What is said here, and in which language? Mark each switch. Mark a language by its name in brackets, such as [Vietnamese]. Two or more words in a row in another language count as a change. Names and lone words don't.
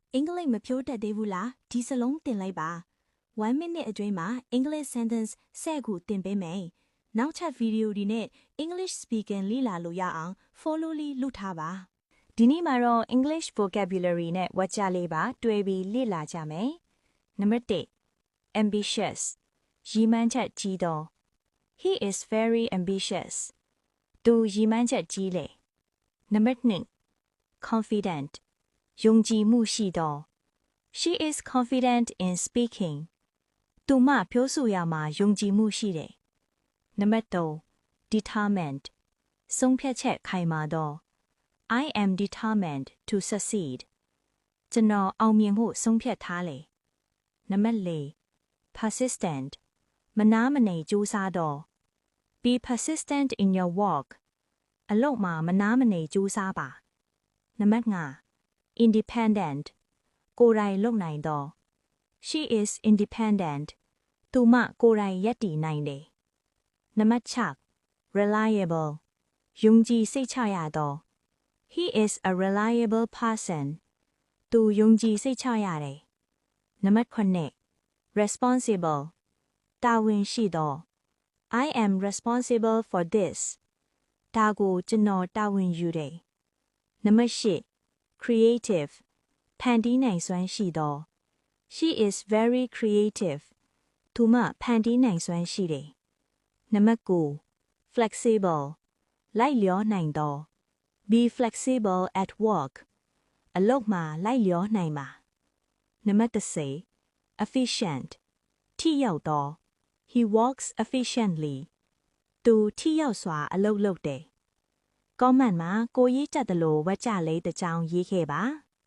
[Burmese] အင်္ဂလိပ်မဖြိုးတတ်သေးဘူးလားဒီစလုံးတင်လိုက်ပါ1 minute အတွင်းမှာ [English] English sentence [Burmese] 10ခုတင်ပေးမယ်နောက်ထပ်ဗီဒီယိုတွေနဲ့ [English] English speaking [Burmese] လေ့လာလို့ရအောင် follow လေးလုပ်ထားပါဒီနေ့မှာတော့ [English] English vocabulary [Burmese] နဲ့ဝါကျလေးပါတွဲပြီးလေ့လာကြမယ်နံပါတ်1 ambitious ရည်မှန်းချက်ကြီးသော [English] He is very ambitious [Burmese] သူရည်မှန်းချက်ကြီးလေနံပါတ်2 confident ယုံကြည်မှုရှိသော [English] She is confident in speaking [Burmese] သူမပြောဆိုရမှာယုံကြည်မှုရှိတယ်နံပါတ်3 determined ဆုံးဖြတ်ချက်ခိုင်မာသော [English] I am determined to succeed [Burmese] ကျွန်တော် အောင်မြင်မှုဆုံးဖြတ်ထားလေနံပါတ်4 persistent မနားမနေကြိုးစားသော [English] Be persistent in your work [Burmese] အလုပ်မှာမနားမနေကြိုးစားပါနံပါတ်5 independent ကိုယ်တိုင် လုပ်နိုင်သော [English] She is independent [Burmese] သူမကိုယ်တိုင်ရပ်တည်နိုင်တယ်နံပါတ်6 reliable ယုံကြည်စိတ်ချရသော [English] He is a reliable [Burmese] person သူယုံကြည်စိတ်ချရတယ်နံပါတ်9 responsible တာဝန်ရှိသော [English] I am responsible for this [Burmese] ဒါကို ကျွန်တော်တာဝန်ယူတယ်နံပါတ်10 creative ဖန်တီးနိုင်စွမ်း ရှိသော [English] She is very creative [Burmese] သူမဖန်တီးနိုင်စွမ်းရှိတယ်နံပါတ်9 flexible လိုက်လျောနိုင်သော [English] Be flexible at work [Burmese] အလုပ်မှာလိုက်လျောနိုင်ပါနံပါတ်10 efficient ထိရောက်သော [English] He works efficiently [Burmese] သူထိရောက်စွာအလုပ်လုပ်တယ် comment မှာကိုရေးတတ်သလိုဝါကျလေးတစ်ကြောင်းရေးခဲ့ပါ